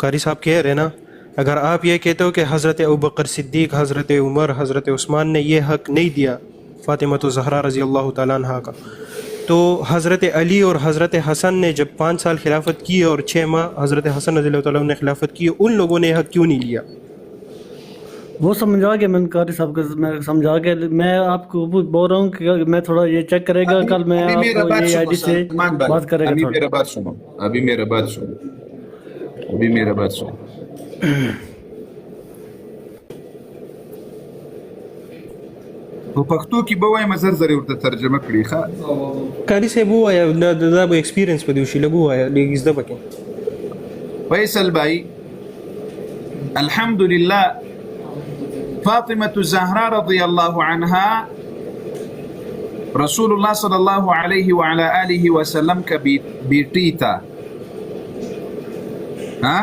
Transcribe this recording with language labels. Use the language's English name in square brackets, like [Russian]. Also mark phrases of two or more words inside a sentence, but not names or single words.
[Urdu] قاری صاحب کہہ رہے نا، اگر آپ یہ کہتے ہو کہ حضرت ابوبکر صدیق، حضرت عمر، حضرت عثمان نے یہ حق نہیں دیا فاطمہ الزہرا رضی اللہ تعالیٰ عنہ کا، تو حضرت علی اور حضرت حسن نے جب 5 سال خلافت کی اور 6 ماہ حضرت حسن رضی اللہ تعالیٰ عنہ نے خلافت کی، ان لوگوں نے یہ حق کیوں نہیں لیا؟ وہ سمجھا کے میں نے قاری صاحب کو میں سمجھا کے، میں آپ کو بول رہا ہوں کہ میں تھوڑا یہ چیک کرے گا کل، میں آپ کو یہ آئی ڈی سے بات کرے گا۔ ابھی میرا بات سنو، ابھی میرا بات سنو۔ [Pashto] په پښتو کې به وایم زر زر ورته ترجمه کړي ښه؟ قاری صاحب ووایا دا به ایکسپیرینس په دې وشي، لږ ووایا، لږ زده پکې۔ [Urdu] فیصل بھائی الحمدللہ فاطمة الزہرا رضی اللہ عنہا رسول اللہ صلی اللہ علیہ وعلا آلہ وسلم کا بیٹی تھا، ہاں؟